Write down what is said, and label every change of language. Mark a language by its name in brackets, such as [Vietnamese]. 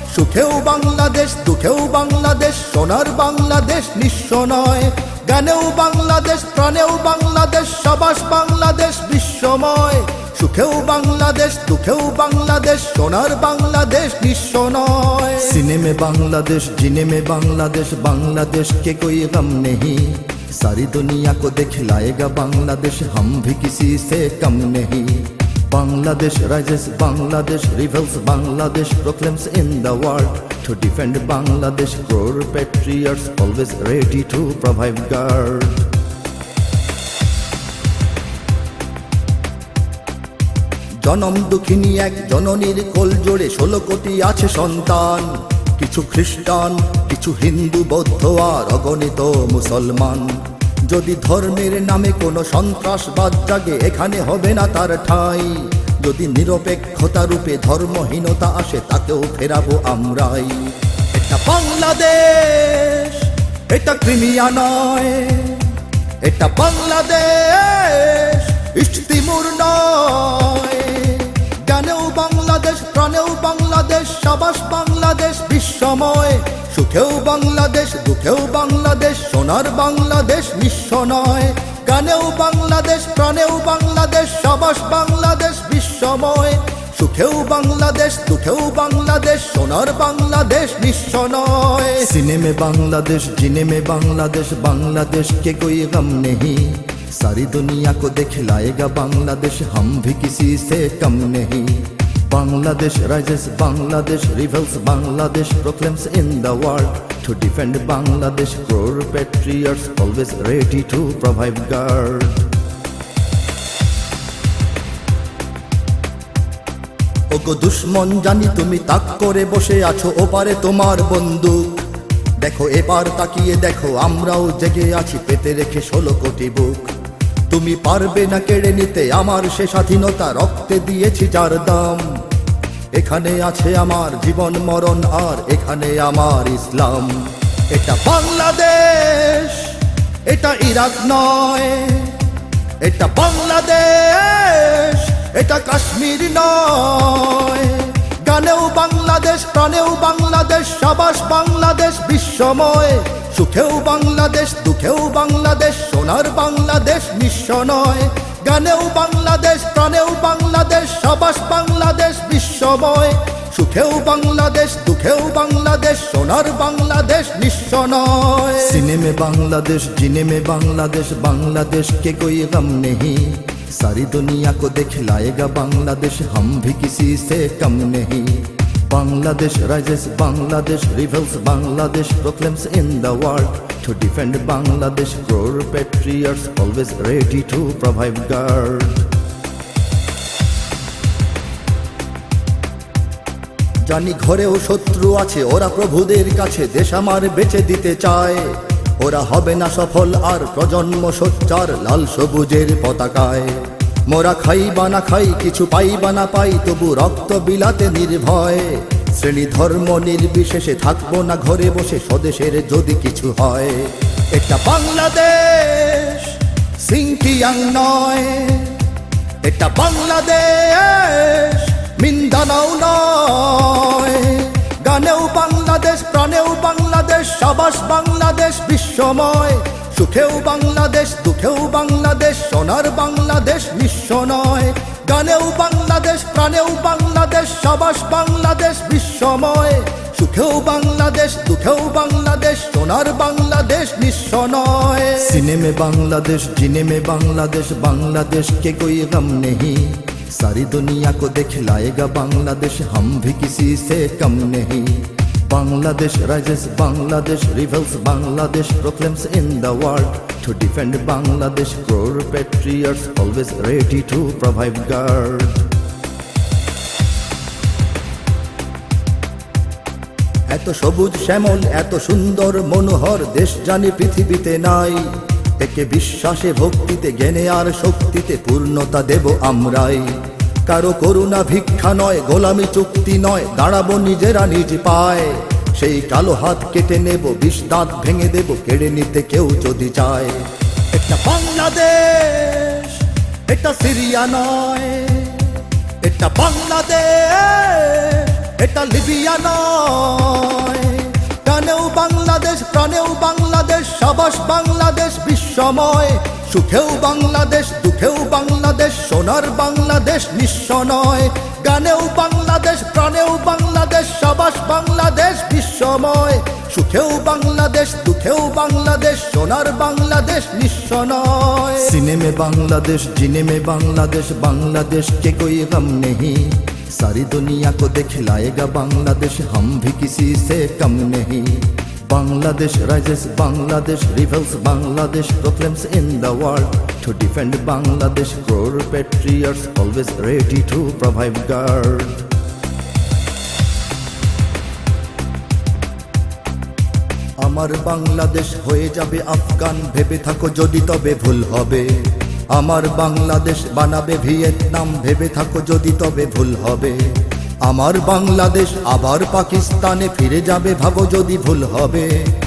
[Bangla] সুখেও বাংলাদেশ, দুঃখেও বাংলাদেশ, সোনার বাংলাদেশ নিঃস্ব নয়। গানেও বাংলাদেশ, প্রাণেও বাংলাদেশ, সাবাস বাংলাদেশ বিশ্বময়। সুখেও বাংলাদেশ, দুঃখেও বাংলাদেশ, সোনার বাংলাদেশ নিঃস্ব নয়। [Hindi] सीने में बांग्लादेश, जीने में बांग्लादेश, बांग्लादेश के कोई गम नहीं। सारी दुनिया को दिखलाएगा बांग्लादेश, हम भी किसी से कम नहीं। [English] Bangladesh rises, Bangladesh rebels, Bangladesh proclaims in the world to defend Bangladesh. Core patriots always ready to provide guard. [Bangla] জনম দুঃখিনী এক জননীর কোল জোড়ে 16 কোটি আছে সন্তান। কিছু খ্রিস্টান, কিছু হিন্দু, বৌদ্ধ আর অগণিত মুসলমান। যদি ধর্মের নামে কোনো সন্ত্রাসবাদ জাগে, এখানে হবে না তার ঠাঁই। যদি নিরপেক্ষতা রূপে ধর্মহীনতা আসে, তাকেও ফেরাবো আমরাই। এটা বাংলাদেশ, এটা ক্রিমিয়া নয়। এটা বাংলাদেশ, ইস্ট তিমুর নয়। গানেও বাংলাদেশ, প্রাণেও বাংলাদেশ, সাবাস বাংলাদেশ বিশ্বময়। সুখেও বাংলাদেশ, দুঃখেও বাংলাদেশ, সোনার বাংলাদেশ নিঃস্ব নয়। গানেও বাংলাদেশ, প্রাণেও বাংলাদেশ, সাবাস বাংলাদেশ বিশ্বময়। সুখেও বাংলাদেশ, দুঃখেও বাংলাদেশ, সোনার বাংলাদেশ নিঃস্ব নয়। [Hindi] सीने में बांग्लादेश, जीने में बांग्लादेश, बांग्लादेश के कोई गम नहीं। सारी दुनिया को दिखलाएगा बांग्लादेश, हम भी किसी से कम नहीं। [English] Bangladesh rises, Bangladesh rebels, Bangladesh proclaims in the world to defend Bangladesh. Core patriots always ready to provide guard. [Bangla] ওগো দুশ্মন, জানি তুমি তাক করে বসে আছো, ওপারে তোমার বন্দুক। দেখো এবার তাকিয়ে দেখো, আমরাও জেগে আছি পেতে রেখে 16 কোটি বুক। তুমি পারবে না কেড়ে নিতে আমার সে স্বাধীনতা, রক্তে দিয়েছি যার দাম। এখানে আছে আমার জীবন মরণ, আর এখানে আমার ইসলাম। এটা বাংলাদেশ, এটা ইরাক নয়। এটা বাংলাদেশ, এটা কাশ্মীর নয়। গানেও বাংলাদেশ, প্রাণেও বাংলাদেশ, সাবাস বাংলাদেশ বিশ্বময়। সুখেও বাংলাদেশ, দুঃখেও বাংলাদেশ, সোনার বাংলাদেশ নিঃস্ব নয়। গানেও বাংলাদেশ, প্রাণেও বাংলাদেশ, সাবাস বাংলাদেশ বিশ্বময়। সুখেও বাংলাদেশ, দুঃখেও বাংলাদেশ, সোনার বাংলাদেশ নিঃস্ব নয়। [Hindi] सीने में बांग्लादेश, जीने में बांग्लादेश, बांग्लादेश के कोई गम नहीं। सारी दुनिया को दिखलाएगा बांग्लादेश, हम भी किसी से कम नहीं। [English] Bangladesh rises, Bangladesh rebels, Bangladesh proclaims in the world to defend Bangladesh. Core patriots always ready to provide guard. [Bangla] জানি ঘরেও শত্রু আছে, ওরা প্রভুদের কাছে দেশ আমার বেচে দিতে চায়। ওরা হবে না সফল আর প্রজন্ম সোচ্চার লাল সবুজের পতাকায়। মোরা খাই বা না খাই, কিছু পাই বা না পাই, তবু রক্ত বিলাতে নির্ভয়। শ্রেণী ধর্ম নির্বিশেষে থাকবো না ঘরে বসে, স্বদেশের যদি কিছু হয়। এটা বাংলাদেশ, সিংকিয়াং নয়। এটা বাংলাদেশ, মিন্দানাও নয়। গানেও বাংলাদেশ, প্রাণেও বাংলাদেশ, সাবাস বাংলাদেশ বিশ্বময়। সুখেও বাংলাদেশ, দুঃখেও বাংলাদেশ, সোনার বাংলাদেশ নিঃস্ব নয়। গানেও বাংলাদেশ, প্রাণেও বাংলাদেশ, সাবাস বাংলাদেশ বিশ্বময়। সুখেও বাংলাদেশ, দুঃখেও বাংলাদেশ, সোনার বাংলাদেশ নিঃস্ব নয়। [Hindi] सीने में बांग्लादेश, जीने में बांग्लादेश, बांग्लादेश के कोई गम नहीं। सारी दुनिया को दिखलाएगा बांग्लादेश, हम भी किसी से कम नहीं। [English] Bangladesh rises, Bangladesh rebels, Bangladesh proclaims in the world. To defend Bangladesh, crore patriots always ready to provide guard. [Bangla] এত সবুজ শ্যামল, এত সুন্দর মনোহর দেশ জানি পৃথিবীতে নাই। একে বিশ্বাসে ভক্তিতে জ্ঞানে আর শক্তিতে পূর্ণতা দেব আমরাই। কারো করুণা ভিক্ষা নয়, গোলামি চুক্তি নয়, দাঁড়াবো নিজেরা নিজ পায়। সেই কালো হাত কেটে নেব, বিষ দাঁত ভেঙে দেব, কেড়ে নিতে কেউ যদি চায়। এটা বাংলাদেশ, এটা সিরিয়া নয়। এটা বাংলাদেশ, এটা লিবিয়া নয়। প্রাণেও বাংলাদেশ, প্রাণেও বাংলাদেশ, সাবাস বাংলাদেশ বিশ্বময়। সুখেও বাংলাদেশ, দুঃখেও বাংলাদেশ, সোনার বাংলাদেশ নিঃস্ব নয়। গানেও বাংলাদেশ, প্রাণেও বাংলাদেশ, সাবাস বাংলাদেশ বিশ্বময়। সুখেও বাংলাদেশ, দুঃখেও বাংলাদেশ, সোনার বাংলাদেশ নিঃস্ব নয়। [Hindi] सीने में बांग्लादेश, जीने में बांग्लादेश, बांग्लादेश के कोई गम नहीं। सारी दुनिया को दिखलाएगा बांग्लादेश, हम भी किसी से कम नहीं। [English] Bangladesh rises, Bangladesh rebels, Bangladesh proclaims in the world. To defend Bangladesh, crore patriots always ready to provide guard. [Bangla] আমার বাংলাদেশ হয়ে যাবে আফগান, ভেবে থাকো যদি তবে ভুল হবে। আমার বাংলাদেশ বানাবে ভিয়েতনাম, ভেবে থাকো যদি তবে ভুল হবে। আমার বাংলাদেশ আবার পাকিস্তানে ফিরে যাবে, ভাবো যদি ভুল হবে।